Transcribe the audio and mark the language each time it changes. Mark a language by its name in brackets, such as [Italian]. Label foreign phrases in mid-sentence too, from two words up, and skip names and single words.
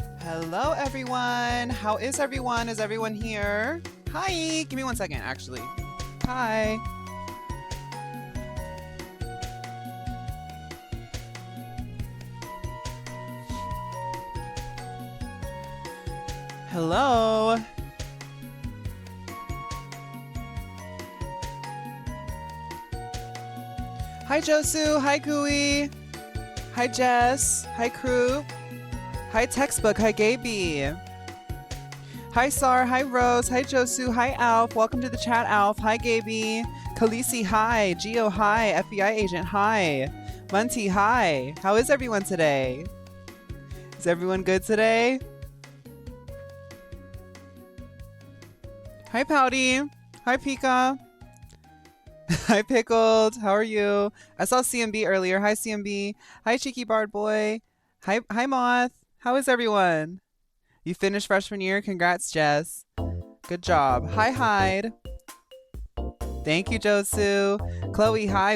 [English] Hello, everyone. How is everyone? Is everyone here? Hi. Give me 1 second, actually. Hi. Hello. Hi, Josu. Hi, Kui. Hi, Jess. Hi, crew. Hi, Textbook. Hi, Gaby. Hi, Sar. Hi, Rose. Hi, Josu. Hi, Alf. Welcome to the chat, Alf. Hi, Gaby. Khaleesi, hi. Geo, hi. FBI agent, hi. Munty, hi. How is everyone today? Is everyone good today? Hi, Pouty. Hi, Pika. Hi, Pickled. How are you? I saw CMB earlier. Hi, CMB. Hi, Cheeky Bard Boy. Hi, Moth. How is everyone? You finished freshman year? Congrats, Jess. Good job. Hi, Hyde. Thank you, Josu. Chloe, hi.